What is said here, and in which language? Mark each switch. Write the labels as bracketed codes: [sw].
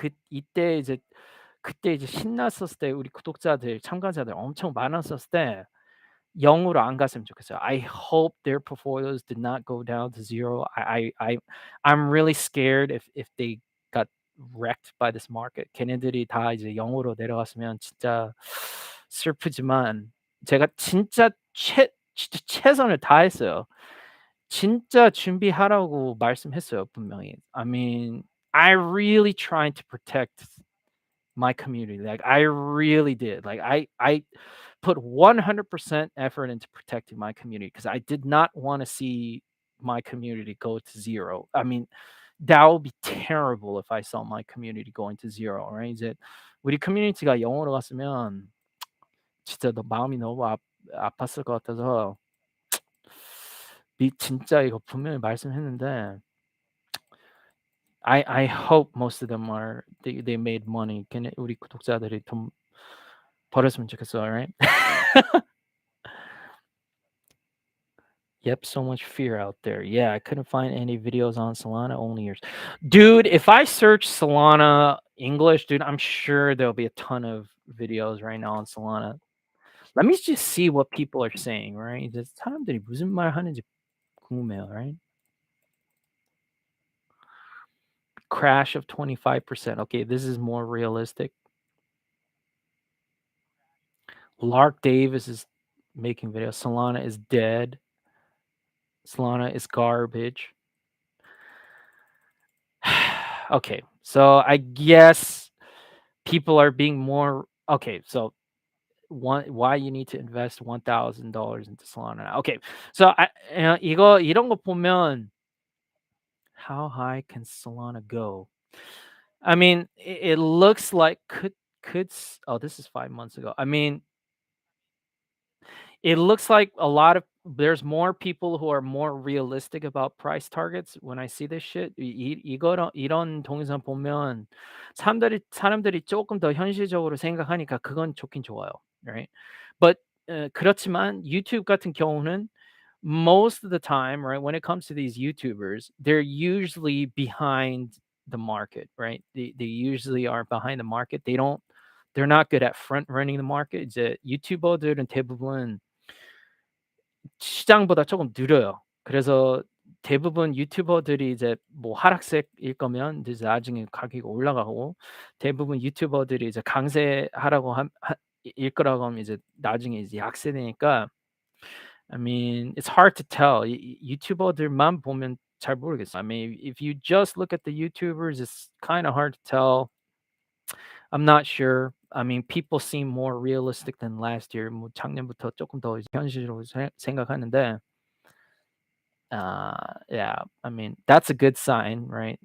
[ko] 이때 이제 그때 이제 신났었을 때 우리 구독자들, 참가자들 엄청 많았었을 때 0으로 안 갔으면 좋겠어요. [en] I hope their portfolios did not go down to 0. I'm really scared if they got wrecked by this market. [ko] 걔네들이 다 이제 0으로 내려갔으면 진짜 슬프지만 제가 진짜 최선을 다했어요. 진짜 준비하라고 말씀했어요, 분명히. [en] I mean, I really tried to protect my community. Like I really did. Like I put 100% effort into protecting my community because I did not want to see my community go to 0. I mean, that would be terrible if I saw my community going to 0, right? [ko] 이제 우리 커뮤니티가 0으로 갔으면 진짜 마음이 너무 아팠을 것 같아서 진짜 이거 분명히 말씀했는데 [en] I hope most of them they made money. [ko] 우리 구독자들이 돈 벌었으면 좋겠어, [en] right? Yep, so much fear out there. Yeah, I couldn't find any videos on Solana, only yours. Dude, if I search Solana English, dude, I'm sure there'll be a ton of videos right now on Solana. Let me just see what people are saying, right? [ko] 사람들이 무슨 말 하는지 궁금해요, [en] right? crash of 25%. Okay, this is more realistic. Lark Davis is making videos. Solana is dead. Solana is garbage. Okay, so I guess people are being more okay. So why you need to invest $1,000 into Solana? Okay, so [ko] 이거 이런 거 보면 [en] how high can Solana go? I mean, it looks like oh, this is 5 months ago. I mean, it looks like there's more people who are more realistic about price targets when I see this shit. [ko] 이런 동영상 보면 사람들이 조금 더 현실적으로 생각하니까 그건 좋긴 좋아요. [en] Right? But [ko] 그렇지만 유튜브 같은 경우는 [en] most of the time, right, when it comes to these YouTubers, they're usually behind the market, right? They usually are behind the market. They're not good at front running the market. [ko] 이제 유튜버들은 대부분 시장보다 조금 느려요. 그래서 대부분 유튜버들이 이제 뭐 하락세일 거면 이제 나중에 가격이 올라가고 대부분 유튜버들이 이제 강세하라고 일 거라고 하면 이제 나중에 이제 약세되니까 [en] I mean, it's hard to tell. [ko] 유튜버들만 보면 잘 모르겠어요. [en] I mean, if you just look at the YouTubers, it's kind of hard to tell. I'm not sure. I mean, people seem more realistic than last year. [ko] 뭐 작년부터 조금 더 이제 현실적으로 생각하는데, [en] yeah, I mean, that's a good sign, right?